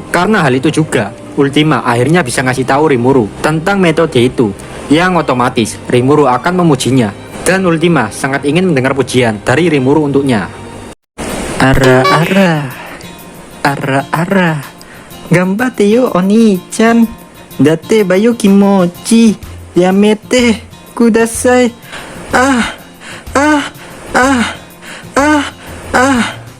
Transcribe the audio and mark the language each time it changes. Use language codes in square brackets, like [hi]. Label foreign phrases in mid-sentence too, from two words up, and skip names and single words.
[id] Karena hal itu juga, Ultima akhirnya bisa ngasih tahu Rimuru tentang metode itu, yang otomatis Rimuru akan memujinya. Dan Ultima sangat ingin mendengar pujian dari Rimuru untuknya. [ja] あらあら、あらあら、がんばってよお兄ちゃん、だってばよ気持ち、やめてください. Ah, ah, ah, ah, ah.